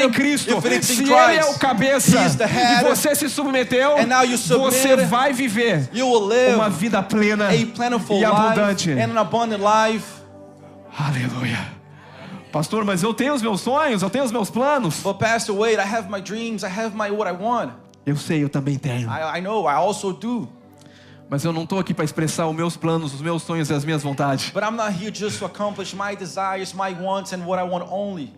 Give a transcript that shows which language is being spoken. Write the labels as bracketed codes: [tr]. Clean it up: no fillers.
[pt] em Cristo. [en] if it's in [pt] Se Ele é o [en] Christ. [pt] cabeça [en] He is the [pt] e [en] head. [pt] você se submeteu, [en] And now you submit. [pt] você vai viver [en] You will live [pt] uma vida plena [en] a plentiful [pt] e [en] life [pt] abundante. [en] and an abundant life. [pt] Aleluia. Pastor, mas eu tenho os meus sonhos, eu tenho os meus planos. [en] But Pastor, wait, I have my dreams, I have my what I want. [pt] Eu sei, eu também tenho. [en] I know, I also do. [pt] Mas eu não estou aqui para expressar os meus planos, os meus sonhos e as minhas vontades. [en] But I'm not here just to accomplish my desires, my wants, and what I want only.